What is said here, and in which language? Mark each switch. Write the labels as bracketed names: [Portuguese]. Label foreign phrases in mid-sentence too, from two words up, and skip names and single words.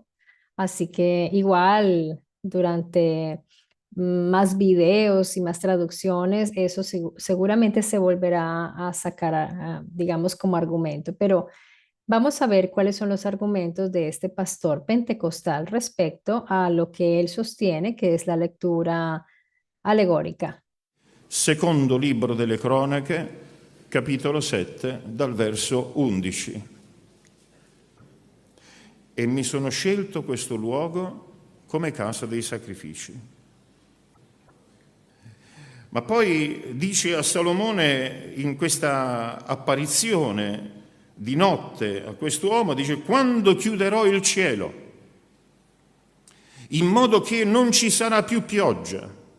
[Spanish] Así que igual durante más videos y más traducciones, eso seguramente se volverá a sacar, digamos, como argumento. Pero vamos a ver cuáles son los argumentos de este pastor pentecostal respecto a lo que él sostiene, que es la lectura alegorica. [Italian] Secondo libro delle Cronache, capitolo 7, dal verso 11. E mi sono scelto questo luogo come casa dei sacrifici. Ma poi dice a Salomone in questa apparizione di notte a quest'uomo, dice: quando chiuderò il cielo, in modo che non ci sarà più pioggia,